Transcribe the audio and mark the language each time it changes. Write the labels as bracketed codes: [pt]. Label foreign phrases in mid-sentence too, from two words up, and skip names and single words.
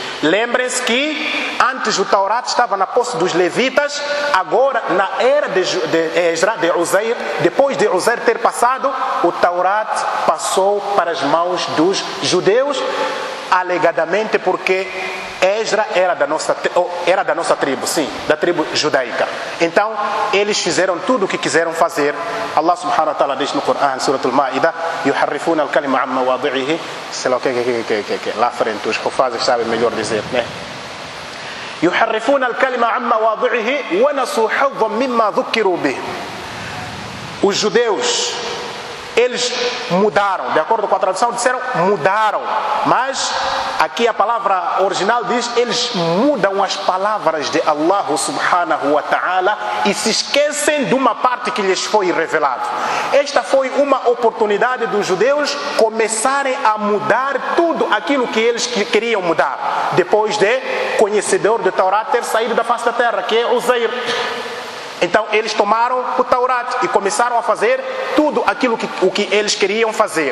[pt] Lembrem-se que antes o Taurat estava na posse dos levitas, agora na era de Esdras, de Uzair, depois de Uzair ter passado, o Taurat passou para as mãos dos judeus, alegadamente porque Esdras era da nossa tribo, sim, da tribo judaica. Então, eles fizeram tudo o que quiseram fazer. [ar] الله سبحانه وتعالى [pt] diz no Coran, Surah Al-Ma'idah, [ar] يحرفون الكلمة عن مواضعه, [pt] sei lá o que, lá frente, os hufazes sabem melhor dizer, né? [ar] يحرفون الكلمة عن مواضعه ونسوا حظا مما ذكروا به. [pt] Os judeus, eles mudaram, de acordo com a tradução, disseram mudaram, mas aqui a palavra original diz, eles mudam as palavras de [ar] الله سبحانه وتعالى [pt] e se esquecem de uma parte que lhes foi revelado. Esta foi uma oportunidade dos judeus começarem a mudar tudo aquilo que eles queriam mudar, depois de conhecedor do Taurat ter saído da face da terra, que é Uzair. Então eles tomaram o Taurat e começaram a fazer tudo aquilo que eles queriam fazer.